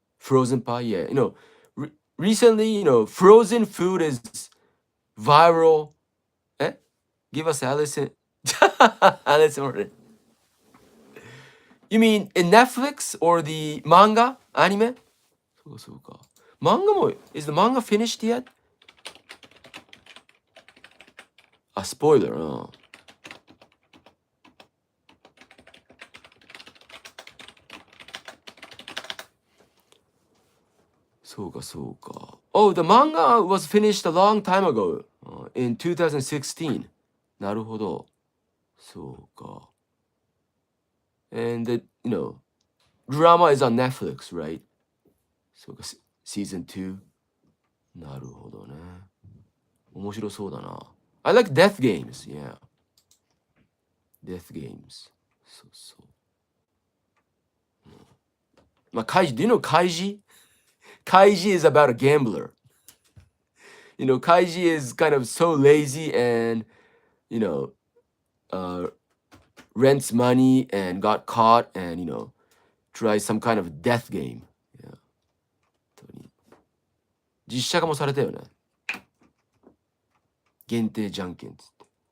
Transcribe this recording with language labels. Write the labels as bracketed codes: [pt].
[en] Frozen pie, yeah. You know, recently, you know, frozen food is viral. Give us Allison. Allison. You mean in Netflix or the manga? Anime? [ja] そうか。漫画も、 [en] is the manga finished yet? [ja] Spoiler, そうか、そうか。 [en] Oh, the manga was finished a long time ago, in 2016. [ja] なるほど。そうか。 [en] And the, you know, drama is on Netflix, right? [ja] そうか、season 2. なるほどね。面白そうだな。 [en] I like death games, yeah. Death games. [ja] そうそう。 [en] まあ、do you know Kaiji? Kaiji is about a gambler. You know, Kaiji is kind of so lazy and, you know, rents money and got caught and, you know, tries some kind of death game. Yeah. [ja] 本当に実写化もされたよね。限定じゃんけんっつって。